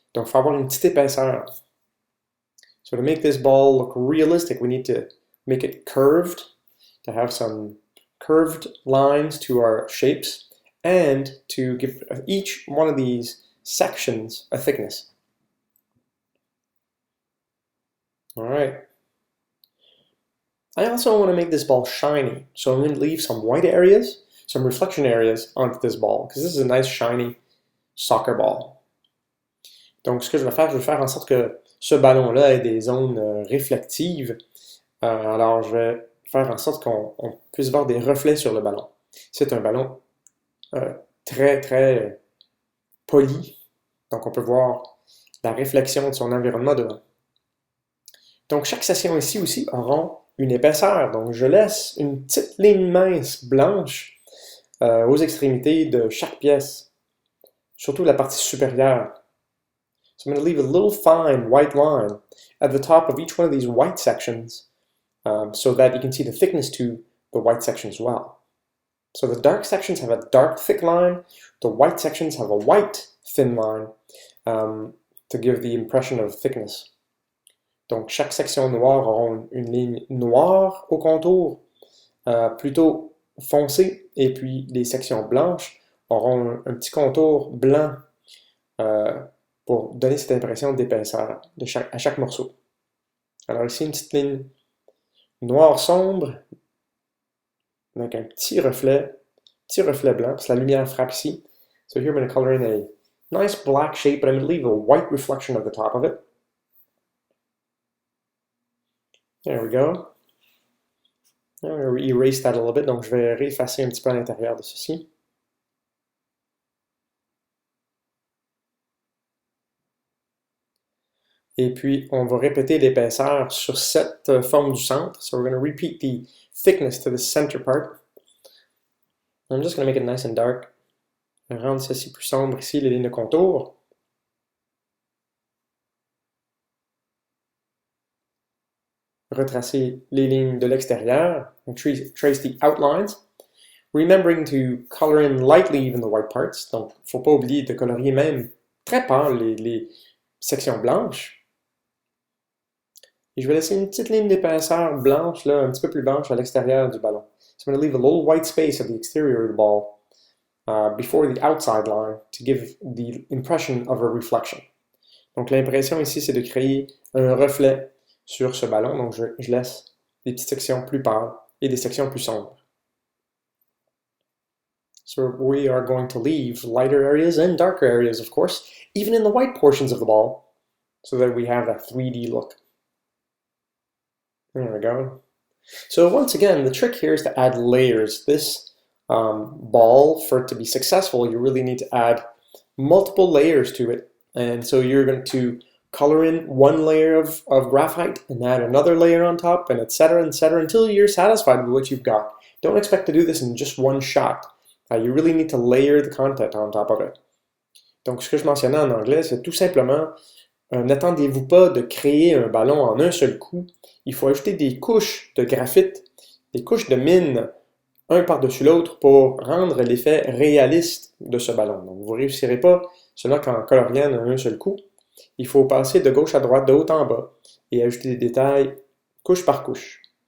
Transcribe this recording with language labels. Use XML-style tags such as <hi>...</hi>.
<fr>Donc il faut avoir une petite épaisseur.</fr> <en>So to make this ball look realistic, we need to make it curved, to have some curved lines to our shapes, and to give each one of these sections a thickness. All right. I also want to make this ball shiny, so I'm going to leave some white areas, some reflection areas onto this ball, because this is a nice shiny soccer ball.</en> <fr>Donc ce que je vais faire en sorte que ce ballon-là ait des zones réflectives. Alors je vais faire en sorte qu'on puisse voir des reflets sur le ballon. C'est un ballon très poli, donc on peut voir la réflexion de son environnement devant. Donc chaque section ici aussi auront une épaisseur, donc je laisse une petite ligne mince blanche aux extrémités de chaque pièce, surtout la partie supérieure.</fr> <en>So I'm going to leave a little fine white line at the top of each one of these white sections so that you can see the thickness to the white section as well. So the dark sections have a dark thick line, the white sections have a white thin line to give the impression of thickness.</en> <fr>Donc chaque section noire aura une ligne noire au contour, plutôt foncé, et puis les sections blanches auront un petit contour blanc pour donner cette impression d'épaisseur à chaque morceau. Alors ici, une petite ligne noire sombre, avec un petit reflet blanc, parce que la lumière frappe ici.</fr> <en>So here I'm going to color in a nice black shape, but I'm going to leave a white reflection at the top of it. There we go. I'm going to erase that a little bit,</en> <fr>donc je vais réeffacer un petit peu à l'intérieur de ceci. Et puis, on va répéter l'épaisseur sur cette forme du centre.</fr> <en>So we're going to repeat the thickness to the center part. I'm just going to make it nice and dark.</en> <fr>Je vais rendre ceci plus sombre ici, les lignes de contour. Retracer les lignes de l'extérieur.</fr> <en>Trace the outlines. Remembering to color in lightly even the white parts.</en> <fr>Donc, il ne faut pas oublier de colorier même très pâle les sections blanches. Et je vais laisser une petite ligne d'épaisseur blanche, là, un petit peu plus blanche à l'extérieur du ballon.</fr> <en>So I'm going to leave a little white space at the exterior of the ball before the outside line to give the impression of a reflection.</en> <fr>Donc l'impression ici, c'est de créer un reflet sur ce ballon. Donc je laisse des petites sections plus pâles et des sections plus sombres.</fr> <en>So we are going to leave lighter areas and darker areas, of course, even in the white portions of the ball, so that we have that 3D look. There we go. So once again, the trick here is to add layers. This ball, for it to be successful, you really need to add multiple layers to it. And so you're going to color in one layer of graphite and add another layer on top, and etc., until you're satisfied with what you've got. Don't expect to do this in just one shot. You really need to layer the content on top of it.</en> <fr>Donc ce que je mentionnais en anglais, c'est tout simplement n'attendez-vous pas de créer un ballon en un seul coup. Il faut ajouter des couches de graphite, des couches de mine, un par-dessus l'autre pour rendre l'effet réaliste de ce ballon. Donc vous ne réussirez pas seulement qu'en coloriant en un seul coup. Il faut passer de gauche à droite, de haut en bas, et ajouter des détails couche par couche.</fr>